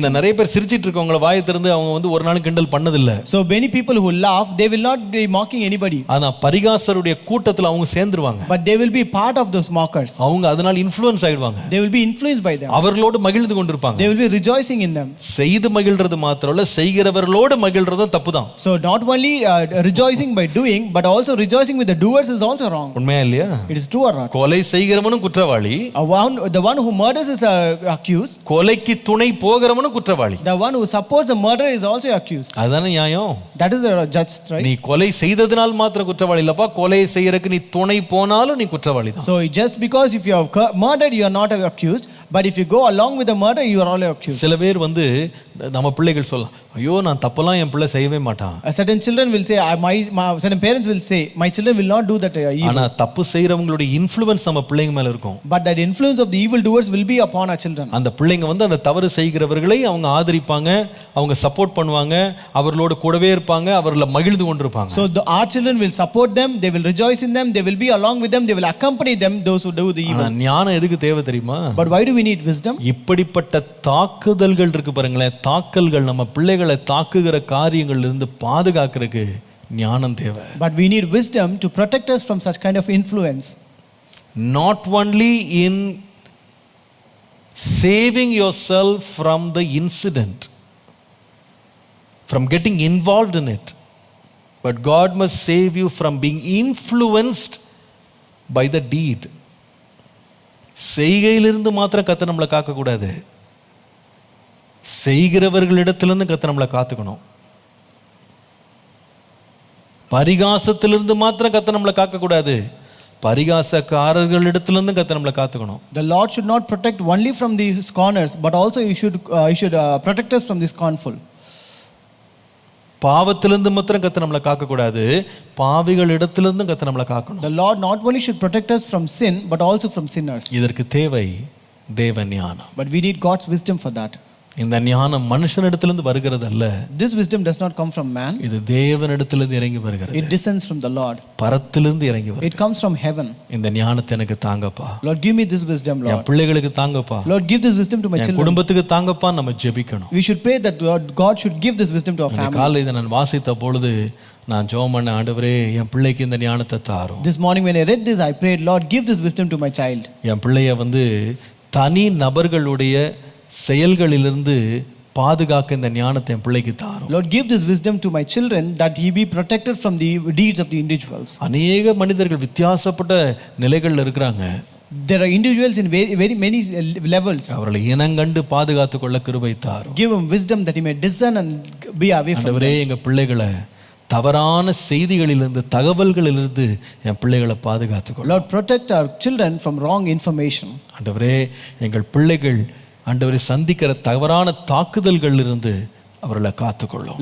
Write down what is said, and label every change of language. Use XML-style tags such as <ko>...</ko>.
<ta>இந்த நிறைய பேர் சிரிச்சிட்டு இருக்கவங்கள வாயை திறந்து அவங்க வந்து ஒரு நாள் கிண்டல் பண்ணதில்ல.</ta> <en>So many people who laugh, they will not be mocking anybody.</en> <ta>ஆனா பரிகாசருடைய கூட்டத்துல அவங்க சேர்ந்துருவாங்க.</ta> <en>But they will be part of those mockers.</en> <ta>அவங்க அதனால இன்ஃப்ளூயன்ஸ் ஆயிடுவாங்க.</ta> <en>They will be influenced by them.</en> <ta>அவர்களோடு மகிழ்ந்து கொண்டிருப்பாங்க.</ta> <en>They will be rejoicing in them.</en> <ta>செய்து மகிழ்றது மாத்திரமல்ல, செய்கிறவர்களோடு மகிழ்றதும் தப்புதான்.</ta> <en>So not only rejoicing by doing, but also rejoicing with the doers is also wrong.</en> <ta>உண்மையா இல்லையா?</ta> <en>It is true or not?</en> <ta>கொலை செய்கிறவனும் குற்றவாளி,</ta> <en>The one who murders is accused.</en> <ta>கொலைக்கு துணை போகிறவனும் குற்றவாளி.</ta> <en>The one who supports a murder is also accused.</en> <ta>அதுதானே நியாயம்?</ta> <en>That is the judge, right?</en> <ta>நீ கொலை செய்ததனால் மாத்திரம் குற்றவாளி இல்லப்பா, கொலை செய்யறதுக்கு நீ துணை போனாலும் நீ குற்றவாளி தான்.</ta> <en>So just because if you have murdered, you are not accused, but if you go along with the murder, you are all accused.</en> <ta>சில பேர் வந்து நம்ம பிள்ளைகள் சொல்லலாம், ஐயோ நான் தப்பெல்லாம் என் பிள்ளை செய்யவே மாட்டான்.</ta> <en>Certain children will say, certain parents will say, my children will not do that evil.</en> <ta>ஆனா தப்பு செய்யறவங்களுடைய இன்ஃப்ளூயன்ஸ் நம்ம பிள்ளைங்க மேல இருக்கும்.</ta> <en>But that influence of the evil doers will be upon our children.</en> <ta>அந்த பிள்ளைங்க வந்து அந்த தவறு செய்கிறவர்களை அவங்க ஆதரிப்பாங்க, அவங்க சப்போர்ட் பண்ணுவாங்க, அவர்களோட கூடவே இருப்பாங்க, அவர்களை மகிழ்ந்து கொண்டிருப்பாங்க.</ta> <en>So our children will support them, they will rejoice in them, they will be along with them, they will accompany them, those who do the evil.</en> <ta>ஞானம் எதுக்கு தேவை தெரியுமா?</ta> <en>But why do we need wisdom?</en> <ta>இப்படிப்பட்ட தாக்குதல்கள் இருக்கு பாருங்களேன், தாக்கல்கள், நம்ம பிள்ளைகளை தாக்குகிற காரியங்கள்ல இருந்து பாதுகாக்கிறதுக்கு ஞானம் தேவை.</ta> <en>But we need wisdom to protect us from such kind of influence. Not only in saving yourself from the incident, from getting involved in it, but God must save you from being influenced by the deed.</en> <ta>செய்கையிலிருந்து மாத்திரம் கர்த்தர் நம்மளை காக்கக்கூடாது, செய்கிறவர்களிடத்திலிருந்து கர்த்தர் நம்மளை காத்துக்கணும். பரிகாசத்திலிருந்து மாத்திரம் கர்த்தர் நம்மளை காக்கக்கூடாது, பரிகாசக்காரர்களிடத்திலிருந்து கர்த்தர் நம்மளை காத்துக்கணும்.</ta> <en>The Lord should not protect only from the scorners, but also he should protect us from the scornful.</en> <ta>பாவத்திலிருந்து மாத்திரம் கர்த்தர் நம்மளை காக்கக்கூடாது, பாவிகள் இடத்திலிருந்து கர்த்தர் நம்மளை காக்கணும்.</ta> <en>The Lord not only should protect us from sin, but also from sinners.</en> <ta>இதற்கு தேவை தேவ ஞானம்.</ta> <en>But we need God's wisdom for that.</en> <ta>இந்த ஞானம் மனுஷனிடத்திலிருந்து வருகிறது அல்ல.</ta> <en>This wisdom does not come from man.</en> <ta>இது தேவனிடத்திலிருந்து இறங்கி வருகிறது.</ta> <en>It descends from the Lord.</en> <ta>பரத்திலிருந்து இறங்கி வருகிறது.</ta> <en>It comes from heaven.</en> <ta>இந்த ஞானத்தை எனக்கு தாங்கப்பா.</ta> <en>Lord, give me this wisdom,</en> <ta>N</ta> <en>Lord.</en> <ta>பிள்ளைகளுக்கு தாங்கப்பா.</ta> <en>Lord, give this wisdom to my</en> <ta>N</ta> <en>children.</en> <ta>குடும்பத்துக்கு தாங்கப்பா. நம்ம ஜெபிக்கணும்.</ta> <en>We should pray that God should give this wisdom to our family.</en> <ta>காலையில இதை நான் வாசித்த பொழுது நான் ஜெபம் பண்ண, ஆண்டவரே என் பிள்ளைக்கு இந்த ஞானத்தை தாரும்.</ta> <en>This morning when I read this, I prayed, Lord, give this wisdom to my child.</en> <ta>என் பிள்ளைய தனி நபர்களுடைய செயல்களிலிருந்து பாதுகாக்க இந்த ஞானத்தை என் பிள்ளைக்கு தாரும்.</ta> <en>Lord, give this wisdom to my children that he be protected from the deeds of the individuals.</en> <ta>அநேக மனிதர்கள் வித்தியாசப்பட்ட நிலைகள்ல இருக்கிறாங்க.</ta> <en>There are individuals in very many levels.</en> <ta>அவர்களை இனங்கண்டு பாதுகாத்துக் கொள்ள கிருபை தாரும்.</ta> <en>Give him wisdom that he may discern and be away from</en> <ta>ஆண்டவரே எங்க பிள்ளைகளை தவறான செய்திகளிலிருந்து தகவல்களிலிருந்து என் பிள்ளைகளை பாதுகாத்துக் கொள்ளும்.</ta> <en>Lord, protect our children from wrong information.</en> <ta>ஆண்டவரே எங்கள் பிள்ளைகள் ஆண்டவரை சந்திக்கிற தவறான தாக்குதல்களிலிருந்து அவர்களை காத்துக்கொள்ளும்.</ta>